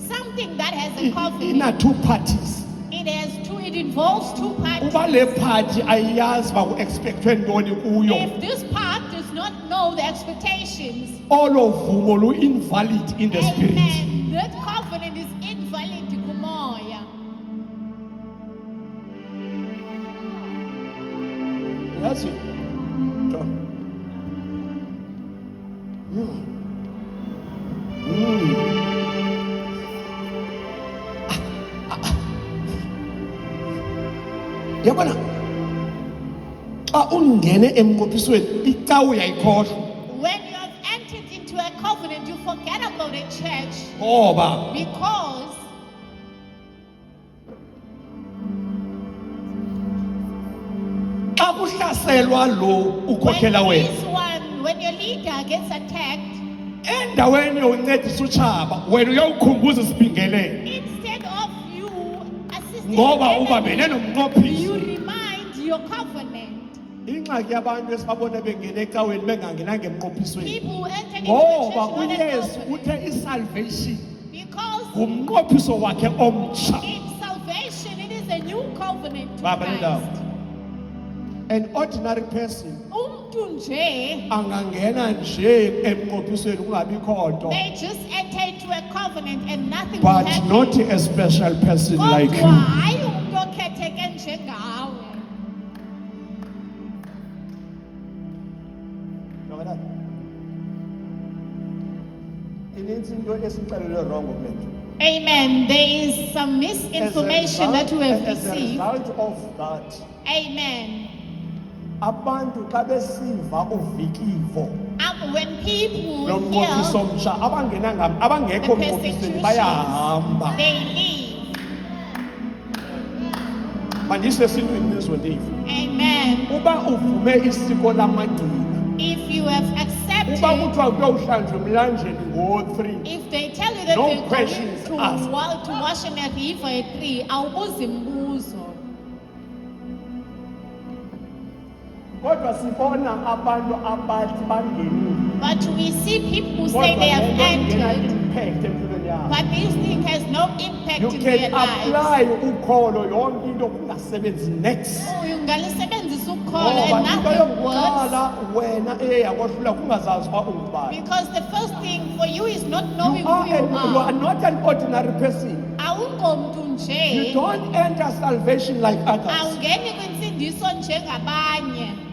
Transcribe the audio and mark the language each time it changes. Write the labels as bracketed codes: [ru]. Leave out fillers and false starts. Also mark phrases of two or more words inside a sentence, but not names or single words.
[en] something that has a covenant. [xh] Ina- [en] two parties. It involves two parties. [xh] Uba le party ayiyazi uba ku-expectwe ntoni kuyo, [en] If this part does not know the expectations, [xh] olo vumo lu-invalid [en] in the spirit. amen, that covenant is invalid kumoya. [xh] Yazi? John. Yabona? Xa ungene emnqophisweni icawu uyayikhohlwa [en] When you have entered into a covenant, you forget about a church [xh] ngoba [en] because [xh] xa kuhlaselwa lo ukhokhela wena [en] when your leader gets attacked, [xh] endaweni yokuncedisa utshaba wena uyawukhumbuza isibingelelo [en] instead of you assisting [xh] ngoba [en] the [xh] ubambene [en] enemy, [xh] nomnqophiso. [en] you remind your covenant. [xh] Ingxaki yabantu esibabona bengene ecaweni bengangenanga emnqophisweni [en] People who entered into [xh] ngoba [en] the church not a [xh] uyesu [en] covenant. [xh] uthe isalvation [en] Because [xh] ngumnqophiso wakhe omtsha. [en] in salvation, it is a new covenant to [xh] Baba lindawo. [en] Christ. An ordinary person [xh] Umntu nje, angangena nje emnqophisweni kungabikho nto, [en] they just enter into a covenant and nothing will but happen. not a special person like [xh] Kodwa [en] you. [xh] hayi umntu okhetheke njengawe. Inintsi into esixelelwe wrong kule nto. [en] Amen. There is some misinformation that we have As a received. result of that, Amen. [xh] abantu xa besiva uvikivo When people lomnqophiso [en] hear [xh] omtsha abangekho [en] the [xh] mnqophisweni [en] persecutions, [xh] bayahamba. [en] they leave. [xh] Mandise esintwini nizondiva. [en] Amen. [xh] Uba uvume isiko lamagqina, [en] If you have [xh] uba [en] accepted, [xh] kuthiwa kuyawuhlanjwa emlanjeni ngo-3, [en] if they tell you that No they're going questions asked. to wash in a river at 3, [xh] awubuzi mbuzo. kodwa sibona abantu abathi bangenile. [en] But we see people who say [xh] Kodwa [en] they [xh] le [en] have [xh] nto ingena [en] entered, [xh] impact empilweni yabo. [en] but this thing has no impact You in can their lives. [xh] apply ukholo yonke into kungasebenzi next. Ungalisebenzisa ukholo Ngoba [en] and [xh] into [en] nothing works. [xh] yokuqala wena eyakohlula kungazazi uba ungubani. [en] Because the first thing for you is not You knowing who you are are. not an ordinary person. [xh] Awungomntu [en] You [xh] nje. [en] don't enter salvation like others. [xh] Awungeni kwinsindiso njengabanye.